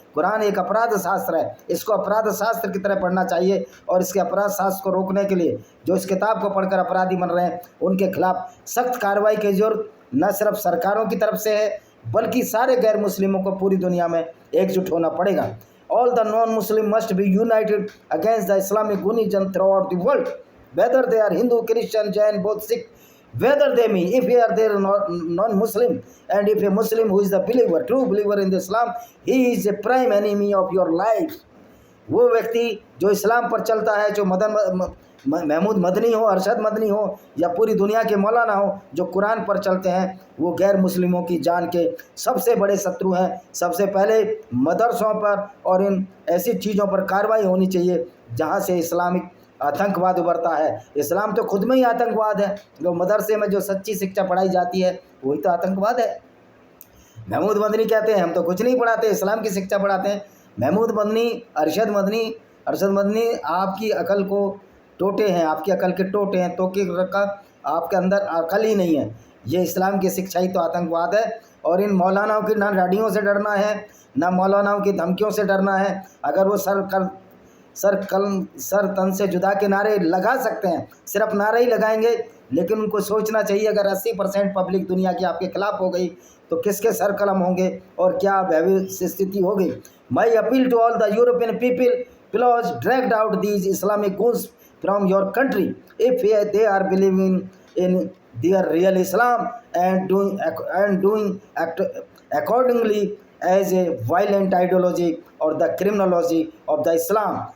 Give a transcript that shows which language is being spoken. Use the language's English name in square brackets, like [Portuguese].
[Hindi] कुरान एक अपराध शास्त्र है, इसको अपराध शास्त्र की तरह पढ़ना चाहिए। और इसके अपराध शास्त्र को रोकने के लिए जो इस किताब को पढ़कर अपराधी बन रहे हैं, उनके खिलाफ सख्त कार्रवाई की जरूरत न सिर्फ सरकारों की तरफ से है, बल्कि सारे गैर मुस्लिमों को पूरी दुनिया में एकजुट होना पड़ेगा। [English] All the non-Muslim must be united against the Islamic Gunism throughout the world, whether they are Hindu, Christian, Jain, Buddhist, Sikh, whether they mean, if they are non-Muslim, and if a Muslim who is the believer, true believer in the Islam, he is a prime enemy of your life. [Hindi] वो व्यक्ति जो इस्लाम पर चलता है, जो महमूद मदनी हो, अरशद मदनी हो, या पूरी दुनिया के मौलाना हो, जो कुरान पर चलते हैं, वो गैर मुस्लिमों की जान के सबसे बड़े शत्रु हैं। सबसे पहले मदरसों पर और इन ऐसी चीज़ों पर कार्रवाई होनी चाहिए जहाँ से इस्लामिक आतंकवाद उभरता है। इस्लाम तो खुद में ही आतंकवाद है। जो मदरसे में जो सच्ची शिक्षा पढ़ाई जाती है वही तो आतंकवाद है। महमूद मदनी कहते हैं हम तो कुछ नहीं पढ़ाते, इस्लाम की शिक्षा पढ़ाते हैं। महमूद मदनी, अरशद मदनी आपकी अकल को टोटे हैं, आपकी अकल के टोटे हैं, तो कि रखा आपके अंदर अकल ही नहीं है। ये इस्लाम की शिक्षा ही तो आतंकवाद है। और इन मौलानाओं की ना डाढ़ियों से डरना है, ना मौलानाओं की धमकियों से डरना है। अगर वो सर तन से जुदा के नारे लगा सकते हैं, सिर्फ नारे ही लगाएंगे, लेकिन उनको सोचना चाहिए अगर 80% पब्लिक दुनिया की आपके खिलाफ हो गई तो किसके सर कलम होंगे और क्या भयावह स्थिति होगी। [English] My appeal to all the European people, please drag out these Islamic goons from your country if they are believing in their real Islam and doing accordingly as a violent ideology or the criminology of the Islam.